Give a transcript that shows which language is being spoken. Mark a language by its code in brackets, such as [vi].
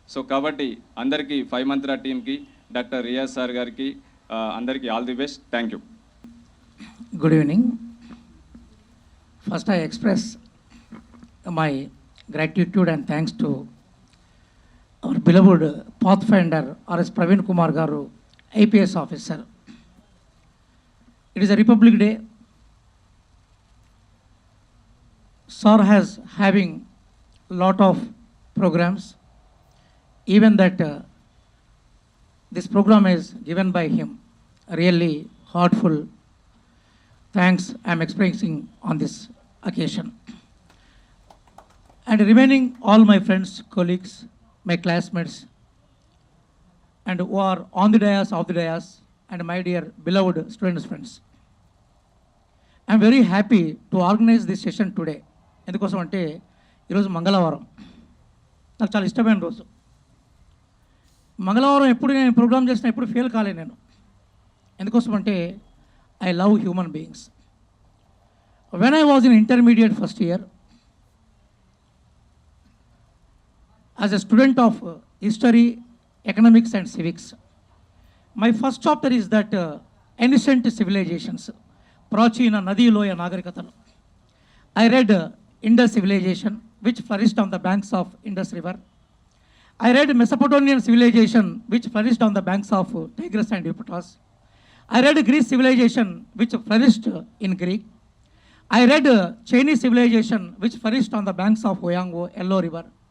[te] కాబట్టి అందరికీ 5 మంత్ర టీమ్కి డాక్టర్ రియాజ్ సార్ గారికి అందరికీ all the best. [en] Thank you. Good evening. First, I express my gratitude and thanks to our beloved pathfinder R.S. Praveen Kumar Garu, IPS officer. It is a Republic Day. Sir has having lot of programs. Even that this program is given by him, really heartful thanks I am expressing on this occasion. And remaining all my friends, colleagues, my classmates, and who are on the dais, off the dais, and my dear beloved students friends. I am very happy to organize this session today. [te] ఎందుకోసం అంటే ఈరోజు మంగళవారం. నాకు చాలా ఇష్టమైన రోజు. మంగళవారం ఎప్పుడు నేను ప్రోగ్రామ్ చేసినా ఎప్పుడు ఫెయిల్ కాలే నేను. ఎందుకోసం అంటే [en] I love human beings. When I was in intermediate first year, as a student of history, economics and civics, my first chapter is that ancient civilisations, [te] ప్రాచీన నదీ లోయ నాగరికతలు. [en] I read Indus civilization, which flourished on the banks of Indus River. I read Mesopotamian civilization, which flourished on the banks of Tigris and Euphrates. I read Greece civilization, which flourished in Greek. I read Chinese civilization, which flourished on the banks of Oyango, Yellow River.